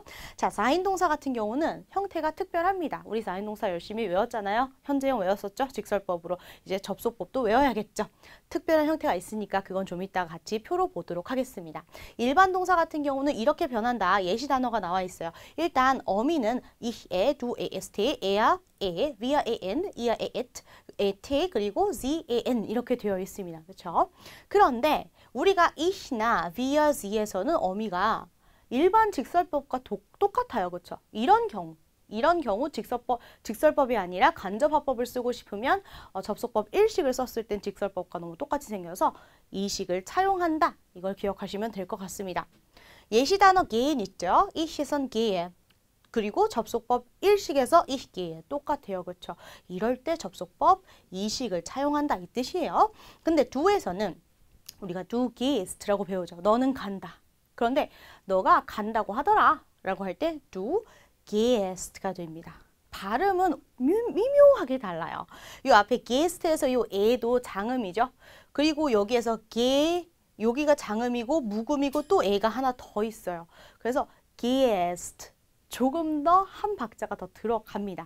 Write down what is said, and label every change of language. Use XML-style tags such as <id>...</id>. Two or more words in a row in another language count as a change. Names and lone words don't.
<ko>자, 4인 동사 같은 경우는 형태가 특별합니다. 우리 4인 동사 열심히 외웠잖아요. 현재형 외웠었죠? 직설법으로. 이제 접속법도 외워야겠죠. 특별한 형태가 있으니까 그건 좀 이따가 같이 표로 보도록 하겠습니다. 일반 동사 같은 경우는 이렇게 변한다. 예시 단어가 나와 있어요. 일단 어미는</ko> <de>ich, du, est, er, wir, en, ihr, et, et,</de> <ko>그리고</ko> <de>sie, en</de> <ko>이렇게 되어 있습니다. 그렇죠? 그런데 우리가 ich나 wir, sie에서는 어미가 일반 직설법과 똑같아요. 그렇죠? 이런 경우 직설법이 아니라 간접화법을 쓰고 싶으면 접속법 일식을 썼을 땐 직설법과 너무 똑같이 생겨서 이식을 차용한다. 이걸 기억하시면 될 것 같습니다. 예시 단어 gehen 있죠? ich에선 gehe. 그리고 접속법 일식에서</ko> <de>ich gehe.</de> <ko>똑같아요. 그렇죠? 이럴 때 접속법 이식을 차용한다. 이 뜻이에요. 근데 do에서는 우리가</ko> <de>du gehst</de> <ko>라고 배우죠. 너는 간다. 그런데 너가 간다고 하더라 라고 할 때</ko> <de>du gehst</de> <ko>가 됩니다. 발음은 미묘하게 달라요. 이 앞에 gehst에서 이 에도 장음이죠. 그리고 여기에서 여기가 장음이고 묵음이고 또 에가 하나 더 있어요. 그래서 gehst 조금 더 한 박자가 더 들어갑니다.</ko>